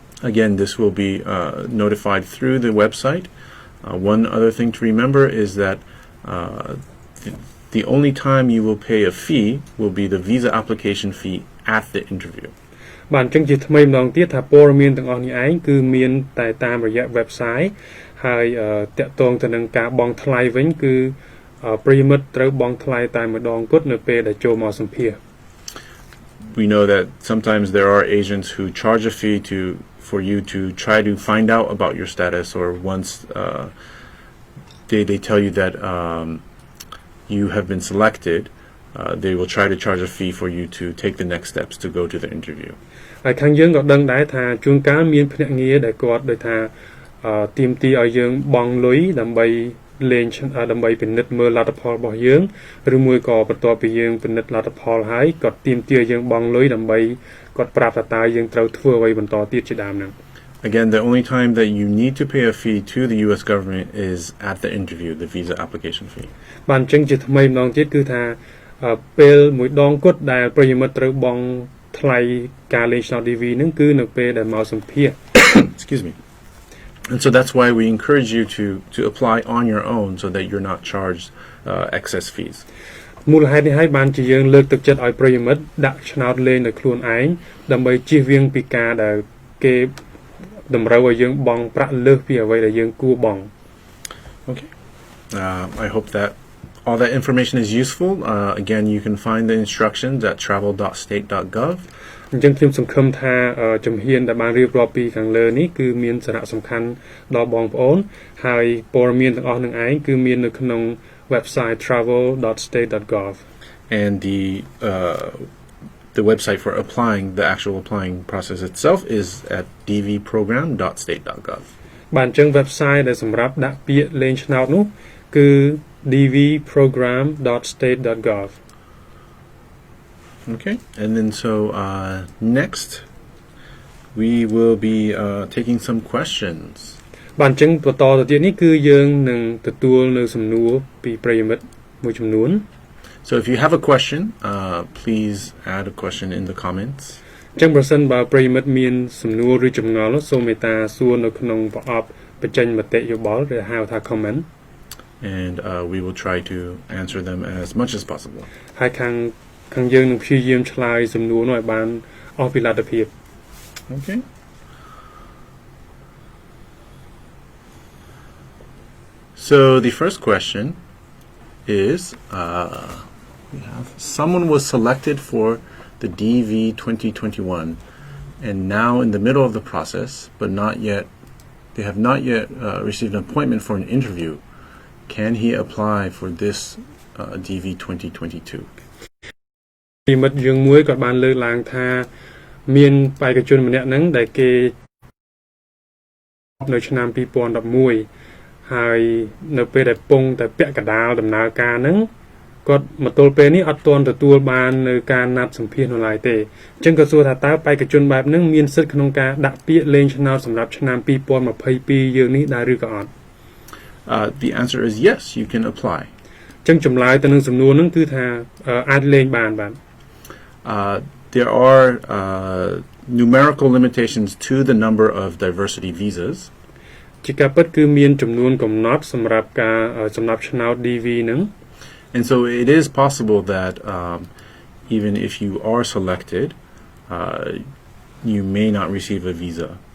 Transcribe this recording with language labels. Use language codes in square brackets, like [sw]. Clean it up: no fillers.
[en] Again, this will be notified through the website. One other thing to remember is that the only time you will pay a fee will be the visa application fee at the interview. [km] បាទអញ្ចឹងជាថ្មីម្ដងទៀតថាព័ត៌មានទាំងអស់នេះឯងគឺមានតែតាមរយៈ website ហើយតាក់ទងទៅនឹងការបង់ថ្លៃវិញគឺប្រិយមិត្តត្រូវបង់ថ្លៃតែម្ដងគត់នៅពេលដែលចូលមកសម្ភាសន៍ [en] We know that sometimes there are agents who charge a fee for you to try to find out about your status, or once they tell you that you have been selected, they will try to charge a fee for you to take the next steps to go to the interview. [km] ហើយខាងយើងក៏ដឹងដែរថាជួនកាលមានភ្នាក់ងារដែលគាត់ដូចថាទាមទារឲ្យយើងបង់លុយដើម្បីលេងដើម្បីពិនិត្យមើលលទ្ធផលរបស់យើងឬមួយក៏បន្ទាប់ពីយើងពិនិត្យលទ្ធផលហើយគាត់ទាមទារយើងបង់លុយដើម្បីគាត់ប្រាប់ថាតើយើងត្រូវធ្វើអ្វីបន្តទៀតជាដើមហ្នឹង [en] Again, the only time that you need to pay a fee to the U.S. government is at the interview, the visa application fee. [km] បាទអញ្ចឹងជាថ្មីម្ដងទៀតគឺថាពេលមួយដងគត់ដែលប្រិយមិត្តត្រូវបង់ថ្លៃការលេងឆ្នោត DV ហ្នឹងគឺនៅពេលដែលមកសម្ភាសន៍ [en] Excuse me. And so that's why we encourage you to apply on your own so that you're not charged excess fees. [km] មូលហេតុនេះហើយបានជាយើងលើកទឹកចិត្តឲ្យប្រិយមិត្តដាក់ឆ្នោតលេងដោយខ្លួនឯងដើម្បីជៀសវាងពីការដែលគេតម្រូវឲ្យយើងបង់ប្រាក់លើសពីអ្វីដែលយើងគួរបង់ [en] Okay. I hope that all that information is useful. Again, you can find the instructions at travel.state.gov. [km] អញ្ចឹងខ្ញុំសង្ឃឹមថាជំហានដែលបានរៀបរាប់ពីខាងលើនេះគឺមានសារៈសំខាន់ដល់បងប្អូនហើយព័ត៌មានទាំងអស់នឹងឯងគឺមាននៅក្នុង website travel.state.gov [en] and the website for applying, the actual applying process itself, is at dvprogram.state.gov. [km] បានចឹង website ដែលសម្រាប់ដាក់ពាក្យលេងឆ្នោតនោះគឺ dvprogram.state.gov. [en] Okay, and then so next we will be taking some questions. [km] បានចឹងបន្តទៅទៀតនេះគឺយើងនឹងទទួលនៅសំណួរពីប្រិយមិត្តមួយចំនួន [en] So if you have a question, please add a question in the comments. [km] ចឹងប្រសិនបើប្រិយមិត្តមានសំណួរឬចម្ងល់នោះសូមមេត្តាសួរនៅក្នុងប្រអប់បញ្ចេញមតិយោបល់ឬហៅថា comment, [en] And we will try to answer them as much as possible. [km] ហើយខាងយើងនឹងព្យាយាមឆ្លើយសំណួរនោះឲ្យបានអស់ពីលទ្ធភាព [en] Okay. So the first question is, we have someone was selected for the DV 2021 and now in the middle of the process, but they have not yet received an appointment for an interview. Can he apply for this DV 2022? [km] ពីមិត្តយើងមួយគាត់បានលើកឡើងថាមានបេក្ខជនម្នាក់ហ្នឹងដែលគេនៅឆ្នាំ2011ហើយនៅពេលដែលពងតែពាក់កណ្ដាលដំណើរការហ្នឹងគាត់មកទល់ពេលនេះអត់ទាន់ទទួលបាននៅការណាត់សម្ភាសន៍នៅឡើយទេអញ្ចឹងក៏សួរថាតើបេក្ខជនបែបហ្នឹងមានសិទ្ធិក្នុងការដាក់ពាក្យលេងឆ្នោតសម្រាប់ឆ្នាំ2022យើងនេះដែរឬក៏អត់ [en] The answer is yes, you can apply. [km] អញ្ចឹងចម្លើយទៅនឹងសំណួរហ្នឹងគឺថាអាចលេងបានបាទ [en] There are numerical limitations to the number of diversity visas. [km] ជាការពិតគឺមានចំនួនកំណត់សម្រាប់ការចំណាប់ឆ្នោត DV ហ្នឹង [en] And so it is possible that even if you are selected, you may not receive a visa.